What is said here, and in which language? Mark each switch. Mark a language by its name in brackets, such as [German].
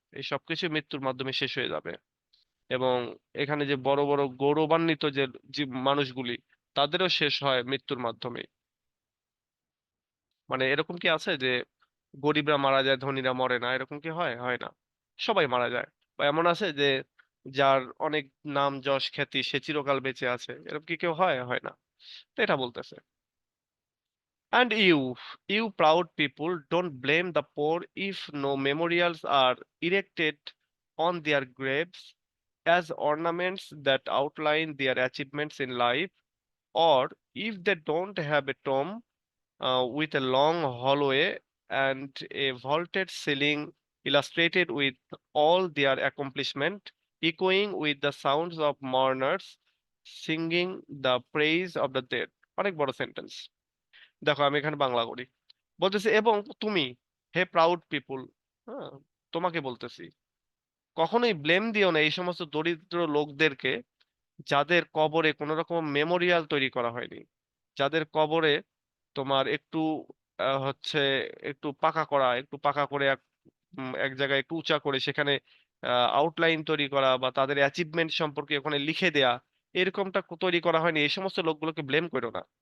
[Bangla] এই সবকিছু মৃত্যুর মাধ্যমে শেষ হয়ে যাবে। এবং এখানে যে বড় বড় গৌরবান্বিত যে মানুষগুলি, তাদেরও শেষ হয় মৃত্যুর মাধ্যমে। মানে এরকম কি আছে যে গরিবরা মারা যায় ধনীরা মরে না, এরকম কি হয়? হয় না, সবাই মারা যায়। বা এমন আছে যে যার অনেক নাম যশ খ্যাতি সে চিরকাল বেঁচে আছে, এরকম কি কেউ হয়? হয় না। তো এটা বলতেছে। [English] And you proud people, don't blame the poor if no memorials are erected on their graves as ornaments that outline their achievements in life, or if they don't have a tomb with a long hallway and a vaulted ceiling illustrated with all their accomplishment, echoing with the sounds of mourners singing the praise of the dead। [Bangla] অনেক বড় sentence. দেখো আমি এখানে বাংলা করি। বলতেছে এবং তুমি, হে proud পিপুল, হ্যাঁ, তোমাকে বলতেছি, কখনোই ব্লেম দিও না এই সমস্ত দরিদ্র লোকদেরকে যাদের কবরে কোনো রকম মেমোরিয়াল তৈরি করা হয়নি, যাদের কবরে তোমার একটু হচ্ছে একটু পাকা করা, একটু পাকা করে এক জায়গায় একটু উঁচা করে সেখানে আউটলাইন তৈরি করা বা তাদের অ্যাচিভমেন্ট সম্পর্কে ওখানে লিখে দেয়া, এরকমটা তৈরি করা হয়নি, এই সমস্ত লোকগুলোকে ব্লেম করো না।